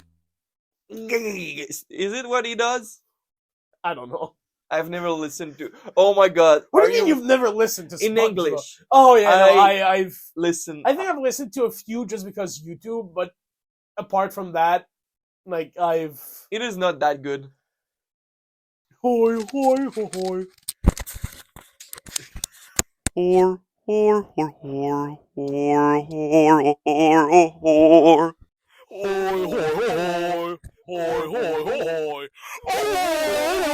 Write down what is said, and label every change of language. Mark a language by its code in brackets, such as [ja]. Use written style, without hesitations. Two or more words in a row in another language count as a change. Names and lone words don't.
[en] Is it what he does? I don't know. I've never listened to. Oh my god! What are do you mean you've never listened to in SpongeBob? English? Oh yeah, no, I- I've. Listen. I think I've listened to a few just because YouTube, but apart from that, like I've. It is not that good. Hoi hoi hoi hoi. Hor hor hor hor hor hor hor hor. Hoi hoi hoi hoi hoi hoi.